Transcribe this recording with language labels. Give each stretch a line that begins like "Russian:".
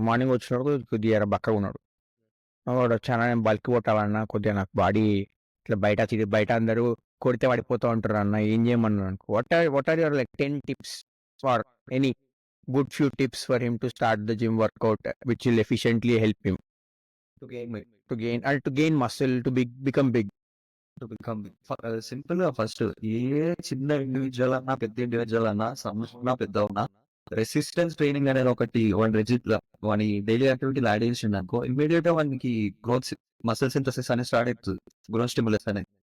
Telugu: Morning వచ్చినోడు కొద్దిగా బక్కగున్నాడు. వాడు వచ్చి నేను బల్క్ కొట్టాలన్నా కొద్దిగా నాకు బాడీ ఇట్లా బయట అందరూ కొడితే పడిపోతా ఉంటారు అన్న ఏం చేయమన్నారు అనుకో.
English: What are your like 10 tips for any good few tips for him to start the gym workout which will efficiently help him to gain weight. to gain muscle to become big.
Telugu: To become సింపుల్‌గా first ఏ చిన్న individual అన్నా, పెద్ద individual అన్నా, సమస్య పెద్ద ఉన్నా resistance training అనేది ఒకటి వాని డైలీ యాక్టివిటీలో యాడ్ చేసిండనుకో ఇమ్మీడియేట్‌గా వానికి గ్రోత్ మసిల్ సింథసిస్ అనేది స్టార్ట్ అయితది. గ్రోత్ స్టిమ్యులస్ అనేది.